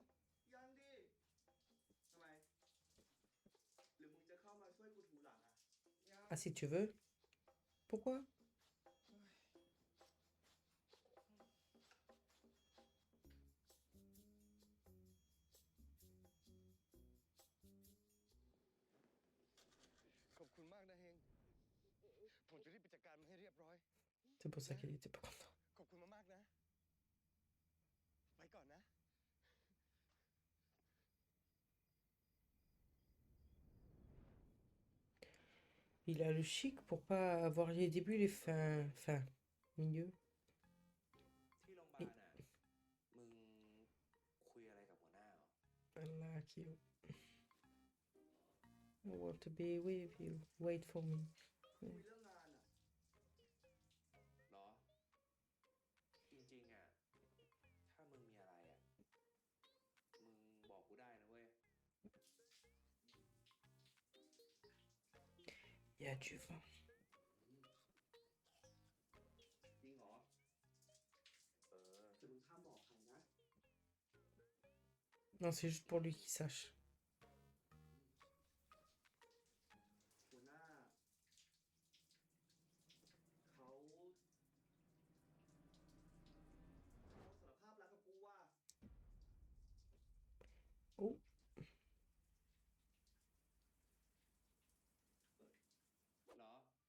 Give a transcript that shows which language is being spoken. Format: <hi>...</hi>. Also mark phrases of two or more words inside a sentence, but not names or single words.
<th>ยังดิ ทำไม หรือมึงจะเข้ามาช่วยกูถูหลังอ่ะ</th> <fr>Ah si tu veux. Pourquoi?</fr> <th>ขอบคุณมากนะเฮง ผมจะรีบไปจัดการมันให้เรียบร้อย</th> <fr>C'est pour ça qu'il était pas content.</fr> <th>ขอบคุณมากๆนะ ไปก่อนนะ</th> <fr>Il a le chic pour pas avoir les débuts, les fins, fin, milieu.</fr> <th>ที่โรงพยาบาลน่ะ มึงคุยอะไรกับหัวหน้าเหรอ</th> <en>Allah, Kyo. I want to be with you. Wait for me.</en> <th>คุยเรื่องงานอ่ะ เหรอ จริงๆอ่ะ ถ้ามึงมีอะไรอ่ะ มึงบอกกูได้นะเว้ย</th> <fr>Il y a du vent.</fr> <th>จริงเหรอ เออ แต่มึงห้ามบอกใครนะ</th> <fr>Non, c'est juste pour lui qu'il sache.</fr> <th>หัวหน้า เขาสารภาพรักกับกูว่า Oh, เหรอ</th>